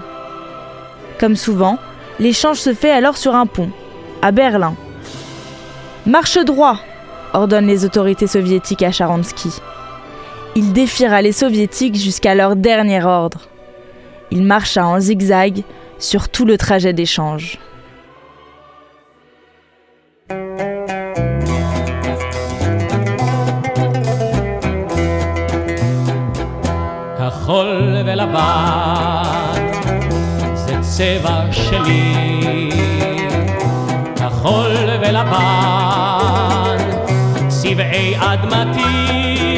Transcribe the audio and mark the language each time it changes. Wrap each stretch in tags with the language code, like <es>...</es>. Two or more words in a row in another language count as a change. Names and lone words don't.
<fr>Comme souvent, l'échange se fait alors sur un pont, à Berlin. « Marche droit !» ordonnent les autorités soviétiques à Sharansky. Il défiera les soviétiques jusqu'à leur dernier ordre. Il marcha en zigzag sur tout le trajet d'échange.</fr> <he>כחול ולבן זה צבע שלי, כחול ולבן צבעי אדמתי,</he>